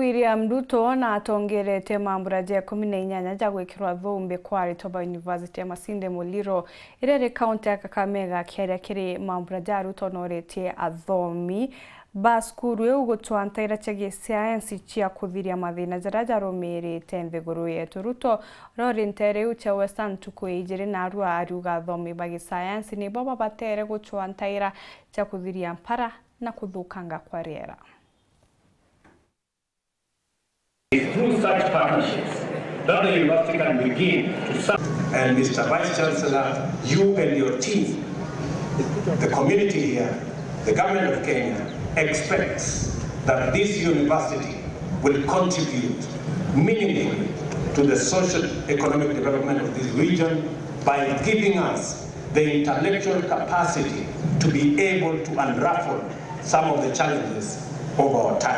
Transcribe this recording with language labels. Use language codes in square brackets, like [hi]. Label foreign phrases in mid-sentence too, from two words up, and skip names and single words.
[mer] William RUTO na atongerete MAMBURA ja 18 ja gwikirwa THUMBI kwa RUTO University ya MASINDE MULIRO irere county ya Kakamega kiaria kiri MAMBURA ja RUTO noretie ATHOMI baskuru eu gutwa NTAIRA chege science chia kuthiria mathina jaraja romerete nthiguru yetu RUTO rori NTAIRA eu cha Western tukwijire na arua ariuga ATHOMI bagi science ni baba batere gutwa NTAIRA cha kuthiria MPARA na kuthukanga kwa riera. [en] Through such partnerships that the university can begin to serve. And Mr. Vice Chancellor, you and your team, the community here, the government of Kenya expects that this university will contribute meaningfully to the social economic development of this region by giving us the intellectual capacity to be able to unravel some of the challenges of our time.